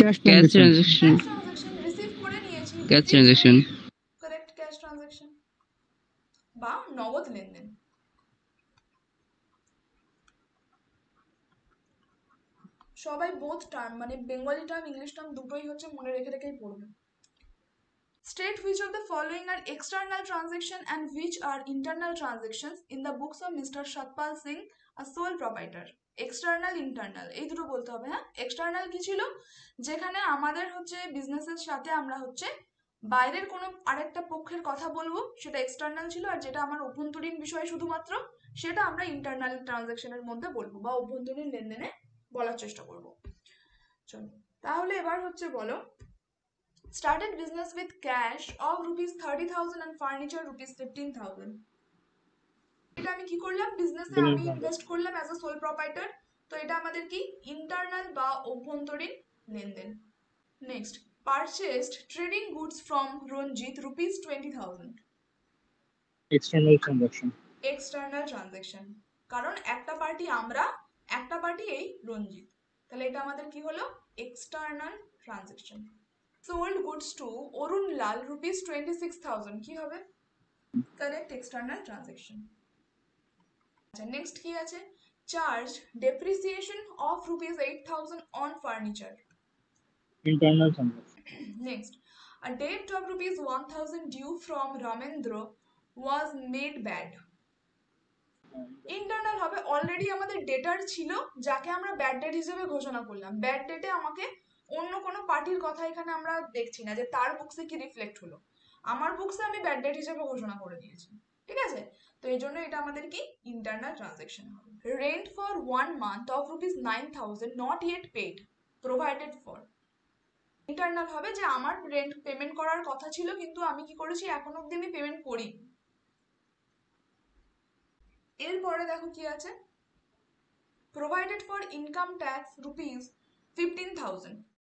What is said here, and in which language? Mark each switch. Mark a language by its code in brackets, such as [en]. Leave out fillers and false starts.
[en] Cash transaction, receive করে নিয়েছি, cash transaction. Correct, cash transaction [bn] বা নগদ লেনদেন। সবাই বোথ টার্ম মানে বেঙ্গলি টার্ম ইংলিশ টার্ম দুটোই হচ্ছে মনে রেখে রেখেই পড়বে। [en] State which of the following are external transaction and which are internal transactions in the books of Mr. Shatpal Singh, আর sole proprietor. [bn] External internal এই দুটো বলতে হবে। হ্যাঁ, এক্সটার্নাল কি ছিল, যেখানে আমাদের হচ্ছে বিজনেসের সাথে আমরা হচ্ছে বাইরের কোনো আরেকটা পক্ষের কথা বলবো, সেটা এক্সটার্নাল ছিল। আর যেটা আমার অভ্যন্তরীণ বিষয় শুধুমাত্র, সেটা আমরা ইন্টারনাল ট্রানজাকশনের মধ্যে বলবো বা অভ্যন্তরীণ লেনদেনে বলার চেষ্টা করব। চলো তাহলে এবার হচ্ছে বলো, [en] started business with cash of rupees 30,000 and furniture rupees 15,000. [bn] এটা আমি কি করলাম, বিজনেসে আমি ইনভেস্ট করলাম অ্যাজ আ সোল প্রপাইটার। তো এটা আমাদের কি ইন্টারনাল বা অভ্যন্তরীণ লেনদেন। [en] Next, purchased trading goods from Ranjit rupees 20,000। External transaction. [bn] External transaction, কারণ একটা পার্টি আমরা, একটা পার্টি এই রঞ্জিত, তাহলে এটা আমাদের কি হলো, external transaction. [en] sold goods to Arun Lal rupees 26,000 [bn] কি হবে, [en] Correct, external transaction. আচ্ছা next কি আছে, charge depreciation of rupees 8,000 on furniture. Internal transaction. Next, a debt of rupees 1,000 due from Ramendra was made bad. [bn] Internal হবে, already আমাদের ডেটার ছিল যাকে আমরা ব্যাড ডেট হিসেবে ঘোষণা করলাম। ব্যাড ডেটে আমাকে অন্য কোনো পার্টির কথা এখানে আমরা দেখছি না যে তার বুকসে কি রিফ্লেক্ট হলো, আমার বুকসে আমি ব্যাড ডেট হিসেবে ঘোষণা করে দিয়েছি, ঠিক আছে। তো এই জন্য এটা আমাদের কি ইন্টারনাল ট্রানজাকশন হবে। [en] Rent for 1 month of rupees 9,000 not yet paid provided for। [bn] Internal হবে যে আমার রেন্ট পেমেন্ট করার কথা ছিল কিন্তু আমি কি করেছি, এখন অবধি আমি পেমেন্ট করি। এরপরে দেখো কি আছে, [en] Provided for income tax rupees 15,000।